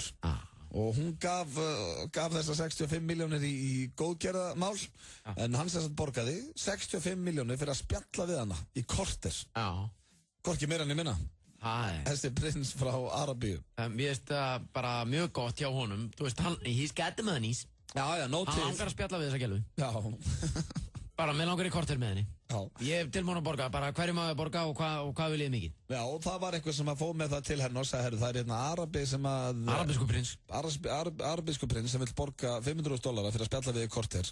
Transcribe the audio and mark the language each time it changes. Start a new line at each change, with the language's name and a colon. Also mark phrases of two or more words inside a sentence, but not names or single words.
Icelandic: Og hún gaf þessa 65 milljónir í góðgerðamál, en hann sem sagt borgaði 65 milljónir fyrir að spjalla við hana í korter. Hvorki meira en ég minna. Þessi prins frá Arabíu. Mér finnst það bara mjög gott hjá honum. Þú veist,
English: he's got the monies.
Icelandic: Já, no tiff. Hann langar að spjalla við þessa gælu. Já. Bara, mér langar í korter með henni. Já. Ég hef tilbúin að borga, bara hverju maður borga og hvað vil ég mikið. Já, og það var eitthvað sem að fóð með það til henni og sagði, herru, það er hérna Arabi sem að... Arabísku prins. Arabísku prins sem vil borga $500,000 fyrir að spjalla við í korter.